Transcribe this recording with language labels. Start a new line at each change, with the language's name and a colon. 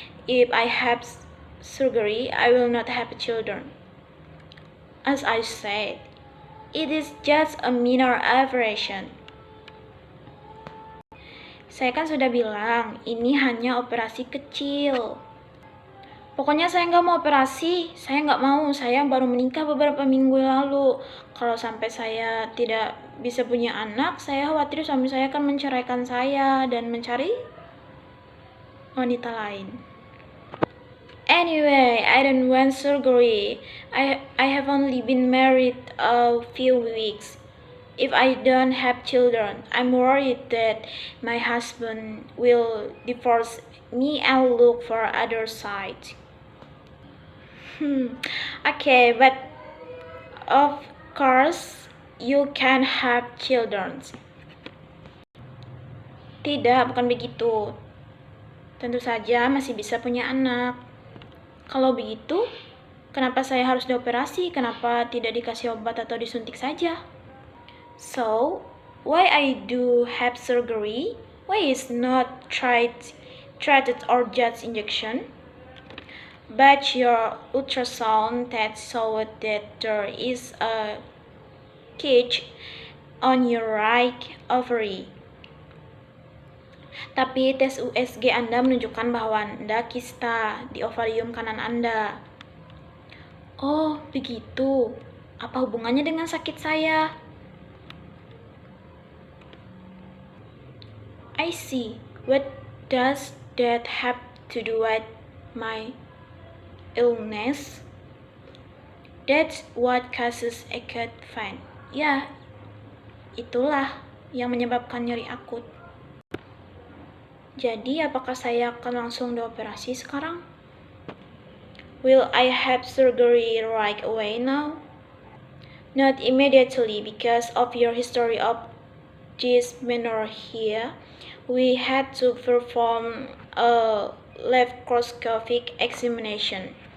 English: If I have surgery, I will not have children. As I said, it is just a minor operation.
Indonesian: Saya kan sudah bilang, ini hanya operasi kecil. Pokoknya saya nggak mau operasi, saya nggak mau, saya baru menikah beberapa minggu lalu. Kalau sampai saya tidak bisa punya anak, saya khawatir suami saya akan menceraikan saya dan mencari wanita lain.
English: Anyway, I don't want surgery. I have only been married a few weeks. If I don't have children, I'm worried that my husband will divorce me and look for other side. Okay, but of course you can have children.
Indonesian: Tidak, bukan begitu. Tentu saja masih bisa punya anak. Kalau begitu, kenapa saya harus dioperasi? Kenapa tidak dikasih obat atau disuntik saja?
English: So, why I do have surgery? Why is not treated or just injection? But your ultrasound test showed that there is a cyst on your right ovary.
Indonesian: Tapi tes USG Anda menunjukkan bahwa Anda kista di ovarium kanan Anda. Oh, begitu. Apa hubungannya dengan sakit saya?
English: I see. What does that have to do with my illness? That's what causes acute pain.
Indonesian: Ya, itulah yang menyebabkan nyeri akut. Jadi, apakah saya akan langsung dioperasi sekarang?
English: Will I have surgery right away now? Not immediately, because of your history of dysmenorrhea. We had to perform a laparoscopic examination.